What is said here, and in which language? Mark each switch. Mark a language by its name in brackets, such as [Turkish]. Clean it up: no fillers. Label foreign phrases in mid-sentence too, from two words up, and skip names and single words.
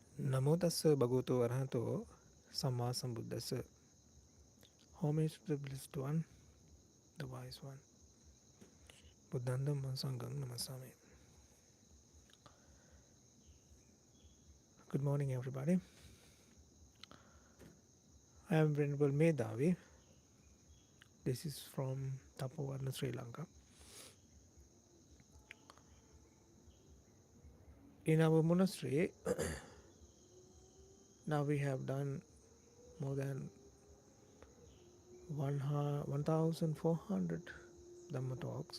[Pali] Namo tassa bhagavato arahato samma sambuddhassa. [English] Homage to the blessed one, the wise one. [Pali] Buddham dhammam sangham namasami. [English] Good morning, everybody. I am Venerable Medhavi. This is from Thapoarana, Sri Lanka. In our monastery, now we have done more than 1,400 Dhamma talks.